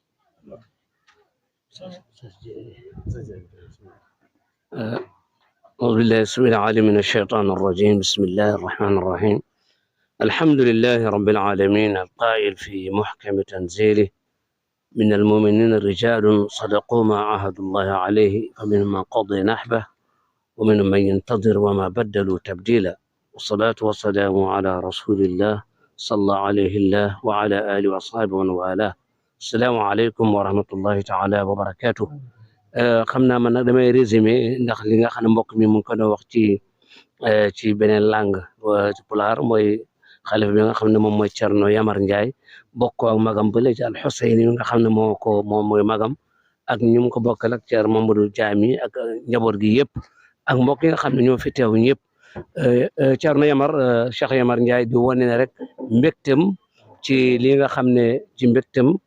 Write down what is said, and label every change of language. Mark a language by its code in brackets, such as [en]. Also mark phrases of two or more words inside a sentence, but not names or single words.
[ar] أعوذ بالله السميع العليم من الشيطان الرجيم بسم الله الرحمن الرحيم الحمد لله رب العالمين القائل في محكم تنزيله من المؤمنين رجال صدقوا ما عاهدوا الله عليه فمنهم من قضي نحبه ومنهم من ينتظر وما بدلوا تبديلا والصلاة والسلام على رسول الله صلى الله عليه الله وعلى آله وأصحابه ومن والاه السلام عليكم ورحمة الله تعالى وبركاته [wo] xam naa man nag damay résumé ndax li nga xam ne mbokk mi mu ngi ko doon wax ci beneen langue ci pulaar mooy xalifa bi nga xam ne moom mooy Cerno Yamar Ndiaye bokk ak magam bële ci Al Huseyni nga xam ne moom mooy magam ak ñu mu ko bokkal ak Cerno Mamadou Jaami ak njaboot gi yëpp ak mbokk yi nga xam ne ñoo fi teew ñëpp Cerno Yamar Cheikh Yamar Ndiaye di wane ne rek mbégtem ci li nga xam ne ci mbégtem